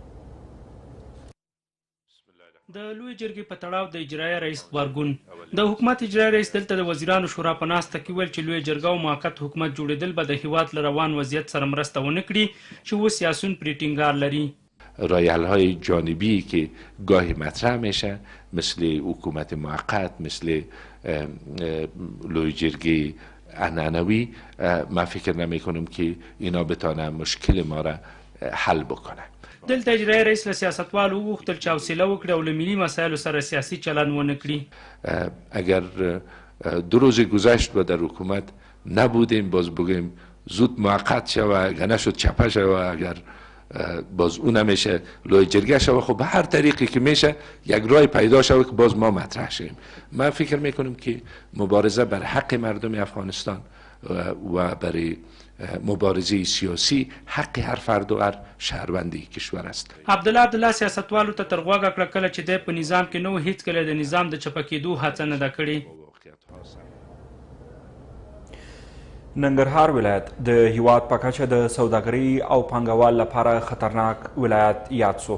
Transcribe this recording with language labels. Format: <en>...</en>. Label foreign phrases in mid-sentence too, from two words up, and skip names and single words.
<ps>د لویې جرګې په تړاو د اجرایي رئیس غبرګون. د حکومت اجرایي رئیس دلته د وزیرانو شورا په ناسته کې ویل چې لویه جرګه او موقت حکومت جوړېدل به د هیواد له روان وضعیت سره مرسته ونه کړي چې اوس سیاسیون پرې ټینګار لري.</ps> <fa>رایحل های جانبی که گاهی مطرح میشه مثل حکومت موقت، مثل لویه جرگه عنعنوی، من فکر نمی کنم که اینا بتانه مشکل ما را حل بکنه.</fa> <ps>دلته اجرایي رئیس له سیاستوالو وغوښتل چې حوصله وکړي او له ملي مسایلو سره سیاسي چلند ونه کړي.</ps> <fa>اگر 2 روز گذشت و در حکومت نبودیم باز بگیم زود موقت شوه، اگر نشد چپه شوه، اگر باز اون نمیشه لویه جرگه شوه، خب به هر طریقی که میشه یک راه پیدا شوه که باز ما مطرح شیم. من فکر میکنم که مبارزه بر حق مردم افغانستان و برای مبارزه سیاسی حق هر فرد و هر شهروندی کشور است.</fa> <ps>عبدالله سیاستوالو ته تر غوږه کړه کله چې دی په نظام کې نو هیڅکله د نظام د چپه کېدو هڅه نه ده کړې. ننګرهار ولایت د هیواد په کچه د سوداګرۍ او پانګوال لپاره خطرناک ولایت یاد سو.</ps>